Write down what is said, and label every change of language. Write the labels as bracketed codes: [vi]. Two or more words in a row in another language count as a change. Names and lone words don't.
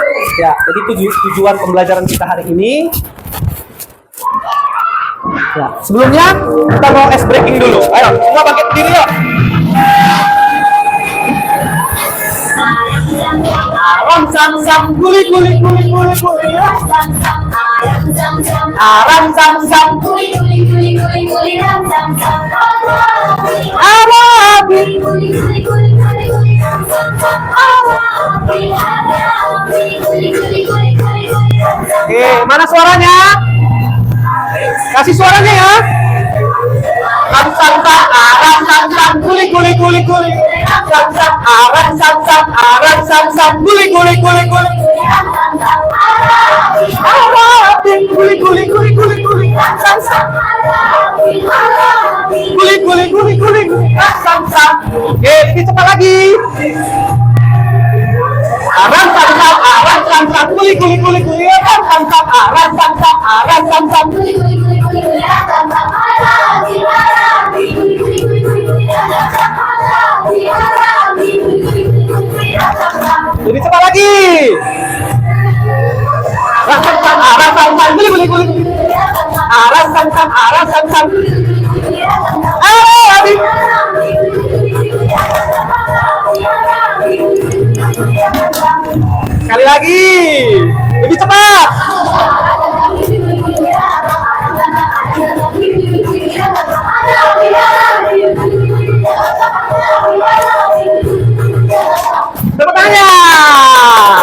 [id] Ya, jadi tujuan pembelajaran kita hari ini. Ya, sebelumnya kita mau [en] ice breaking [id] dulu. Ayo, semua bangkit berdiri yuk. Aram sam sam guli guli guli guli guli. Aram sam sam Guli guli guli guli guli ram sam sam. Arabi. Guli guli guli guli guli ram sam sam. Guli guli guli guli guli ram sam. Oke, mana suaranya? Kasih suaranya ya. Ram sam sam, aram sam sam, guli guli guli guli. Sam sam, aram sam sam, aram sam sam, guli guli guli guli. Arabi, guli guli guli guli guli. Sam sam. Guli guli guli guli guli. Sam sam. Oke, lebih cepat lagi. Aram sam sam, aram sam sam, guli guli guli guli. Aram sam sam, aram sam sam, aram sam sam. Guli guli guli guli guli ram sam sam. Guli guli guli guli guli ram sam sam. Guli guli guli guli guli ram sam sam. Lebih cepat lagi. Aram sam sam, aram sam sam, guli guli guli guli. Aram sam sam, aram sam sam. Arabi. Sekali lagi. Lebih cepat. Tepuk tangan.